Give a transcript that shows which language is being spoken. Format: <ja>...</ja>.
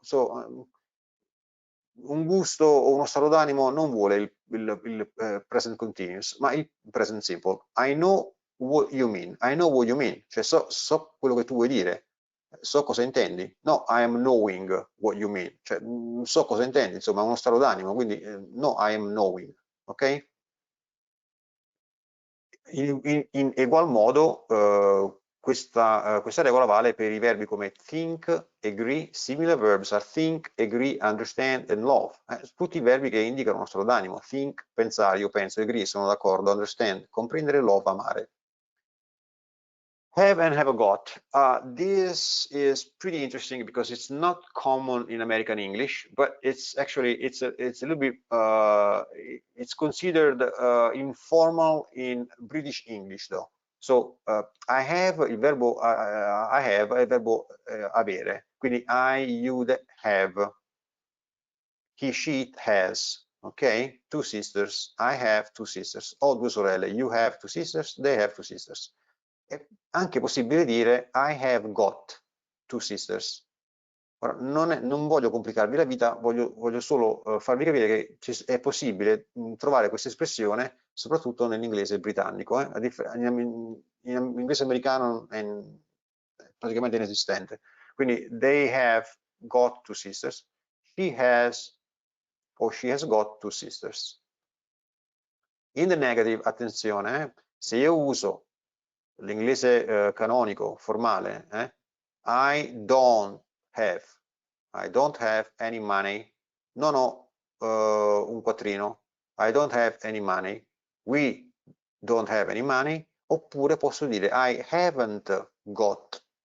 <it>So, un gusto o uno stato d'animo non vuole il present continuous, ma il present simple.</it> <en>I know what you mean. I know what you mean.</en> <it>Cioè so quello che tu vuoi dire. So cosa intendi?</it> <en>No, I am knowing what you mean.</en> <it>Cioè, so cosa intendi, insomma, è uno stato d'animo, quindi no,</it> <en>I am knowing,</en> <it>ok? In egual modo, questa regola vale per i verbi come think, agree,</it> <en>similar verbs are think, agree, understand and love.</en> <it>Tutti i verbi che indicano uno stato d'animo. Think, pensare, io penso, agree, sono d'accordo, understand, comprendere, love, amare.</it> <en>Have and have got. This is pretty interesting because it's not common in American English, but it's actually it's a little bit it's considered informal in British English though. So I have</en> <it>il verbo</it> <en>I have</en> <it>è il verbo avere, quindi</it> <en>I, you, have, he, she, has. Ok? Two sisters, I have two sisters.</en> <it>Ho due sorelle,</it> <en>you have two sisters, they have two sisters.</en> <it>È anche possibile dire</it> <en>I have got two sisters.</en> <it>Ora, non voglio complicarvi la vita, voglio solo farvi capire che è possibile trovare questa espressione soprattutto nell'inglese britannico. In inglese americano è praticamente inesistente.</it> <en>Quindi they have got two sisters, she has or she has got two sisters. In the negative,</en> <it>attenzione, se io uso l'inglese canonico, formale,</it> <en>I don't have any money,</en> <it>non ho un quattrino,</it> <en>I don't have any money, we don't have any money,</en> <it>oppure posso dire</it> <en>I haven't got</en>